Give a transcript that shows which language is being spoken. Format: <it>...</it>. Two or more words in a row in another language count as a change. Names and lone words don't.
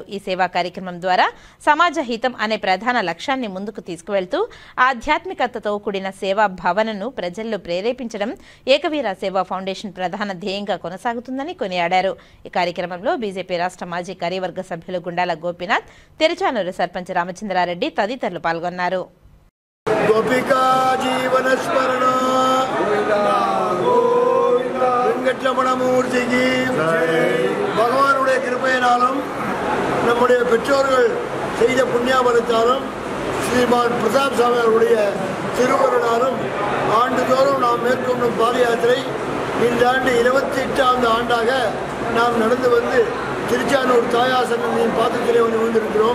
<te>ఈ సేవా కార్యక్రమం ద్వారా సమాజ హితం అనే ప్రధాన లక్ష్యాన్ని ముందుకు తీసుకువెళ్తూ ఆధ్యాత్మికతతో కూడిన సేవా భావనను ప్రజల్లో ప్రేరేపించడం ఏకవీర సేవా ఫౌండేషన్ ప్రధాన ధ్యేయంగా కొనసాగుతుందని కొనియాడారు. ఈ కార్యక్రమంలో బీజేపీ రాష్ట్ర మాజీ కార్యవర్గ సభ్యులు గుండాల గోపీనాథ్, తిరుచానూరు సర్పంచ్ రామచంద్రారెడ్డి తదితరులు పాల్గొన్నారు.</te> <ta>பகவானுடைய கிருபையினாலும் நம்முடைய பெற்றோர்கள் செய்த புண்ணியாபலத்தாலும் ஸ்ரீமான் பிரதாப் சுவாமி அவருடைய திருவருளாலும் ஆண்டுதோறும் நாம் மேற்கொள்ளும் பாத யாத்திரை இந்த ஆண்டு 28வது ஆண்டாக நாம் நடந்து வந்து திருச்சானூர் தாயாசனின் பாத்திரத்திலே வந்திருக்கிறோம்.</ta>